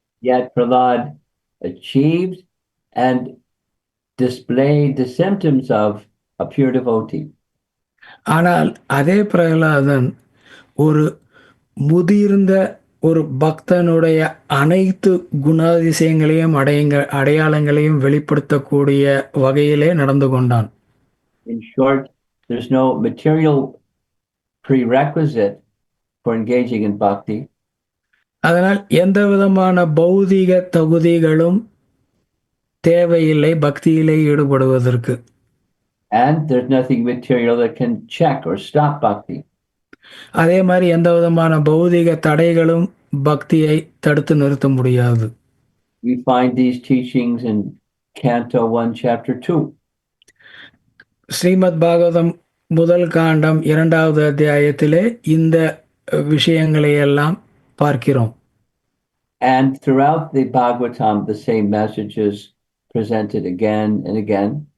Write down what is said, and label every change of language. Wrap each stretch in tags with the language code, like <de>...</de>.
<en>Yet Prahlad achieved and displayed the symptoms of a pure devotee.</en> <ta>ஆனால் அதே பிரகலாதன் ஒரு முதிர்ந்த ஒரு பக்தனுடைய அனைத்து குணாதிசயங்களையும் அடையாளங்களையும் வெளிப்படுத்தக்கூடிய வகையிலே நடந்து கொண்டான்.</ta> <en>In short, there's no material prerequisite for engaging in bhakti.</en> <ta>அதனால் எந்த விதமான பௌதீக தகுதிகளும் தேவையில்லை பக்தியிலே ஈடுபடுவதற்கு.</ta> <en>And there's nothing material that can check or stop bhakti.</en> <ta>அதே மாதிரி எந்த விதமான பௌதீக தடைகளும் பக்தியை தடுத்து நிறுத்த முடியாது.</ta> <en>We find these teachings in Canto 1, Chapter 2.</en> <ta>Srimad Bhagavatam முதல் காண்டம் 2வது அத்தியாயத்திலே இந்த விஷயங்களை எல்லாம் பார்க்கிறோம்.</ta> <en>And throughout the Bhagavatam, the same messages presented again and again.</en>